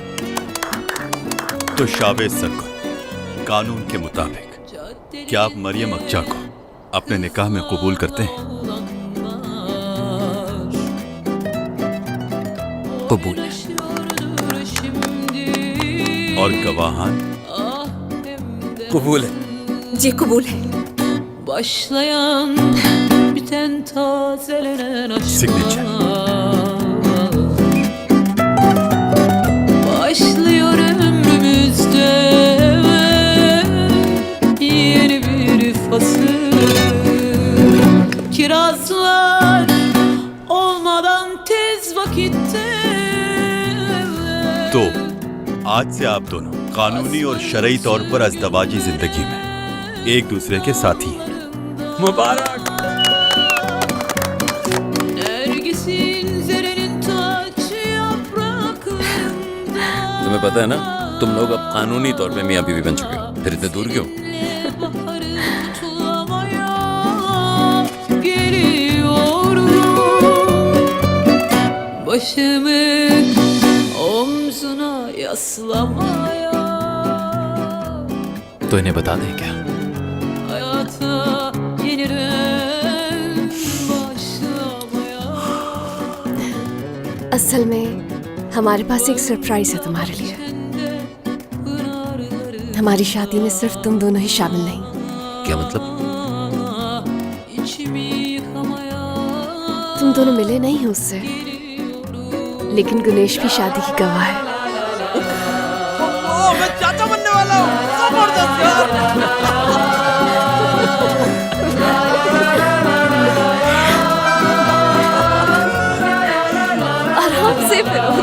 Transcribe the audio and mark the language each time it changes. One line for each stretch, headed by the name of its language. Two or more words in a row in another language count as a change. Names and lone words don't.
Hindi: तो शावेज सरकुल, कानून के मुताबिक क्या आप मरियम अक्चा को अपने निकाह में कबूल करते हैं? कबूल है। और गवाहान? कबूल है। जी कबूल है।
Turkish: Başlayan biten tazelenen Signature. aşklar Başlıyor ömrümüzde yeni bir fasıl Kirazlar olmadan tez vakitte
Hindi: तो आज से आप दोनों कानूनी और शरई तौर पर अज़दवाजी जिंदगी में एक दूसरे के साथी हैं। मुबारक।
Turkish: Nergis'in zerenin taç yapraklarında
Hindi: तुम्हें पता है ना, तुम लोग अब कानूनी तौर पे मियाँ बीवी बन चुके हो, फिर इतने दूर क्यों?
Turkish: baharı kutlamaya geliyorum Başımı omzuna yaslamaya
Hindi: तो इन्हें बता दें क्या?
Turkish: Hayata yeniden başlamaya
Hindi: असल में हमारे पास एक सरप्राइज है तुम्हारे लिए। हमारी शादी में सिर्फ तुम दोनों ही शामिल नहीं। क्या मतलब?
Turkish: içimi yıkamaya
Hindi: तुम दोनों मिले नहीं हो उससे, लेकिन गुनेश भी शादी की गवाह है। मैं चाचा बनने वाला हूँ। जबरदस्त यार। आराम से फिरोज।